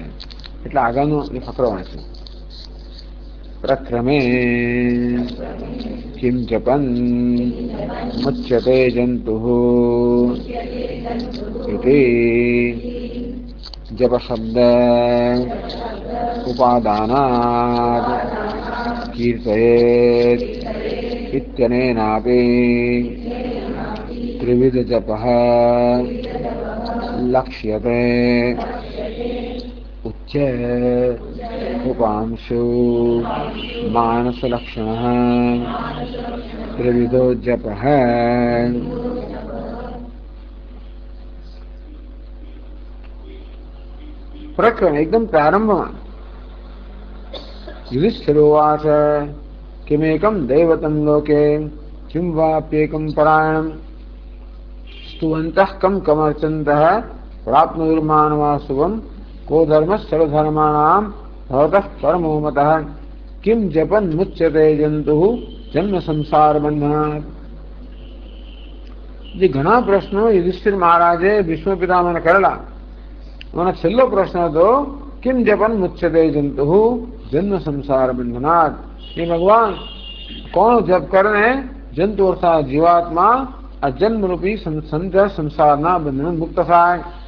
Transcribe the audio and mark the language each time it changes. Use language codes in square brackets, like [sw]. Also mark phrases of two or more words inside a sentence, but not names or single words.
[gu] એટલે આગળનો જે ફકરો વાંચે પ્રક્રમે [sa] किम जपन मुच्यते जंतु इति जप शब्द उपादानात् कीर्तयेत् इत्यनेनापि त्रिविध जपः लक्ष्यते उच्च उपांशु मानसलक्षणः त्रिविधो जपः। [hi] प्रकरण एकदम प्रारंभ में [sa] युधिष्ठिरोवाच किमेकं दैवतं लोके किं वाप्येकं परायणं स्तुवन्तः कं कमर्चन्तः प्राप्नुर्मानवा शुभं को धर्मः सर्वधर्माणां भवतः परमो मतः किं जपन् मुच्यते जंतुः जन्म संसार बंधनात्। [gu] જે ઘણા પ્રશ્નો યુધિષ્ઠિર મહારાજે ભીષ્મ પિતામહને કરેલા, એનો છેલ્લો પ્રશ્ન હતો [sa] किम जपन मुच्यते जंतु जन्म संसार बंधनात। [gu] એ ભગવાન કોણ જપ કરીને જંતુ અર્થાત જીવાત્મા આ જન્મરૂપી સંસારના બંધન મુક્ત થાય।